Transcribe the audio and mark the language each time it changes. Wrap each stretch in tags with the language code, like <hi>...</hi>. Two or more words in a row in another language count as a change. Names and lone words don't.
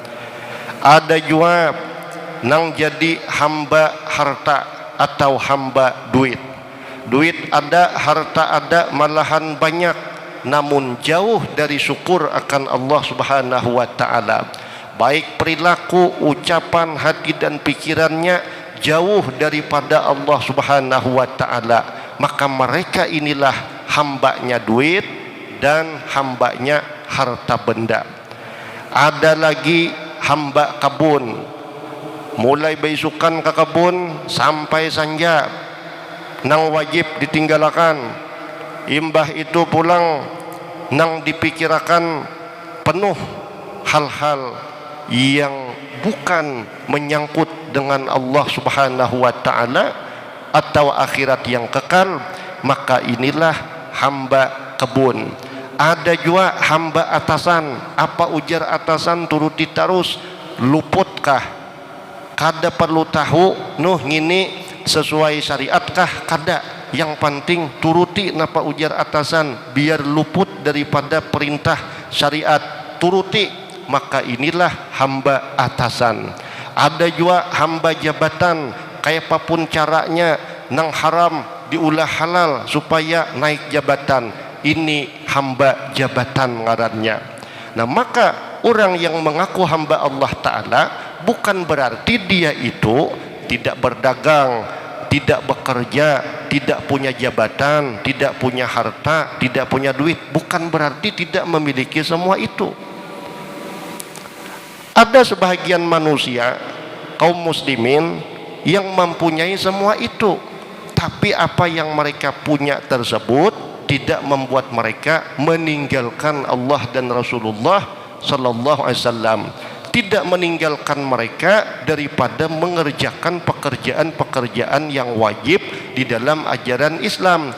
<bjn>Ada juga nang jadi hamba harta atau hamba duit.</bjn> <id>Duit ada, harta ada, malahan banyak, namun jauh dari syukur akan Allah</id> <ar>Subhanahu wa ta'ala.</ar> <id>Baik perilaku, ucapan, hati dan pikirannya jauh daripada Allah</id> <ar>Subhanahu wa ta'ala.</ar> <id>Maka mereka inilah hambanya duit dan hambanya harta benda.</id> <bjn>Ada lagi hamba kabun, mulai besukan ke kabun sampai sanja nang wajib ditinggalkan.</bjn> <id>Imbah itu pulang nang dipikirkan penuh hal-hal yang bukan menyangkut dengan Allah</id> <ar>Subhanahu wa ta'ala</ar> <id>atau akhirat yang kekal, maka inilah hamba kebun.</id> <bjn>Ada juga hamba atasan, apa ujar atasan turuti terus, luputkah? Kada perlu tahu nuh ngini sesuai syariatkah? Kada. Yang penting turuti napa ujar atasan, biar luput daripada perintah syariat, turuti.</bjn> <id>Maka inilah hamba atasan. Ada juga hamba jabatan, kayak apapun caranya nang haram diulah halal supaya naik jabatan.</id> <bjn>Ini hamba jabatan ngarannya. Nah,</bjn> <id>maka orang yang mengaku hamba Allah Ta'ala bukan berarti dia itu tidak berdagang, tidak bekerja, tidak punya jabatan, tidak punya harta, tidak punya duit. Bukan berarti tidak memiliki semua itu. Ada sebahagian manusia, kaum muslimin, yang mempunyai semua itu, tapi apa yang mereka punya tersebut tidak membuat mereka meninggalkan Allah dan Rasulullah</id> <ar>sallallahu alaihi wasallam,</ar> <id>tidak meninggalkan mereka daripada mengerjakan pekerjaan-pekerjaan yang wajib di dalam ajaran Islam.</id>